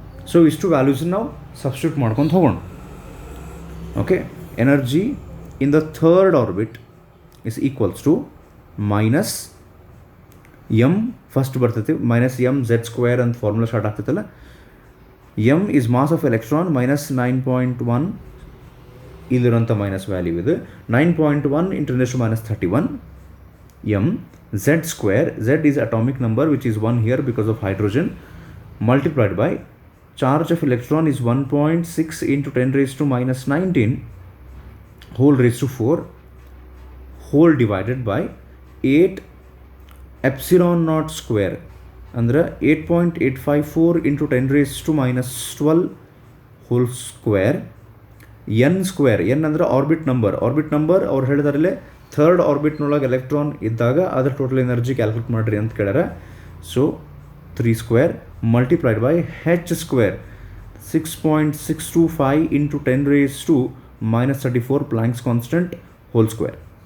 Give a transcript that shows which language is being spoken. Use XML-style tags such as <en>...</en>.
<kn>So ಇಷ್ಟು ವ್ಯಾಲ್ಯೂಸನ್ನ ನಾವು substitute ಮಾಡ್ಕೊಂಡು ಹೋಗೋಣ. Okay,</kn> <en>energy in the third orbit is equals to minus m,</en> <kn>first ಬರ್ತೈತಿ ಮೈನಸ್ ಎಮ್ ಝೆಡ್ ಸ್ಕ್ವೇರ್ ಅಂತ formula start ಆಗ್ತೈತಲ್ಲ.</kn> <en>m is mass of electron minus 9.1,</en> <kn>ಇಲ್ಲಿರೋಂಥ</kn> <en>minus value</en> <kn>ಇದು</kn> <en>9.1 × 10⁻31 m z square. Z is atomic number which is 1 here because of hydrogen, multiplied by charge of electron is 1.6 × 10⁻19 whole raised to 4 whole divided by 8 epsilon naught square</en> <kn>ಅಂದರೆ</kn> <en>8.854 × 10⁻12 whole square. N square, n</en> <kn>ಅಂದರೆ</kn> <en>Orbit number.</en> <kn>ಅವ್ರು ಹೇಳಿದಾರಲ್ಲೇ third ಆರ್ಬಿಟ್ನೊಳಗೆ electron ಇದ್ದಾಗ ಅದರ total energy calculate ಮಾಡಿರಿ ಅಂತ ಕೇಳ್ಯಾರ.</kn> <en>So 3 square multiplied by h square 6.625 × 10⁻34 Planck's constant whole square.</en>